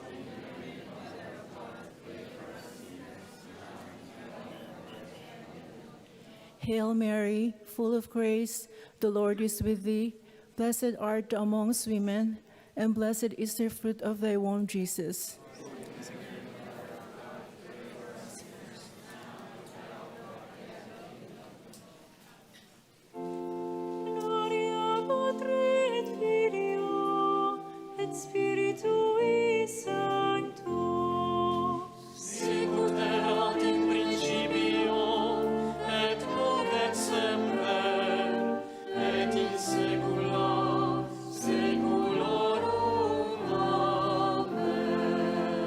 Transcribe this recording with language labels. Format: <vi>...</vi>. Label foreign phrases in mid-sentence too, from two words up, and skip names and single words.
<en>Hail Mary, full of grace, the Lord is with thee. Blessed art thou amongst women, and blessed is the fruit of thy womb, Jesus.</en> <la>Gloria Patri et Filio et Spiritui Sancto. Sicut erat in principio, et nunc et semper, et in saecula saeculorum. Amen.</la>